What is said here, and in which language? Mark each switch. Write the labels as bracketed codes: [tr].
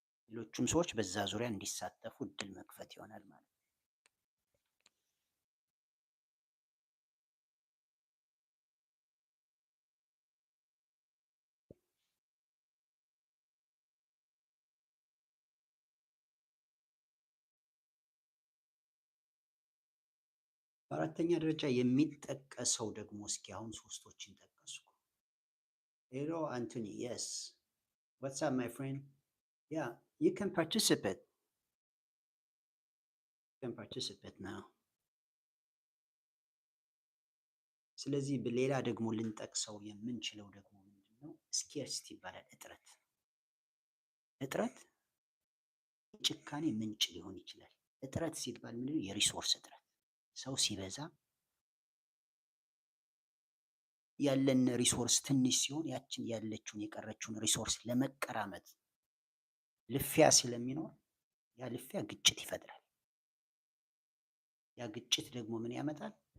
[am] ሌሎቹም ሰዎች በዛ ዙሪያ እንዲሳተፉ እድል መክፈት ይሆናል ማለት ነው። በአራተኛ ደረጃ የሚጠቀሰው ደግሞ እስኪ አሁን ሶስቶችን ጠቀስኩ። ሄሎ አንቶኒ፣ [en] yes, what's up my friend? Yeah, you can participate now. [am] ስለዚህ በሌላ ደግሞ ልንጠቅሰው የምንችለው ደግሞ ምንድነው? ስኬርሲቲ ይባላል። እጥረት ጭካኔ ምንጭ ሊሆን ይችላል። እጥረት ሲባል ምንድነው? የሪሶርስ እጥረት። ሰው ሲበዛ ያለን ሪሶርስ ትንሽ ሲሆን ያችን ያለችውን የቀረችውን ሪሶርስ ለመቀራመት ልፊያ ስለሚኖር ያ ልፊያ ግጭት ይፈጥራል። ያ ግጭት ደግሞ ምን ያመጣል?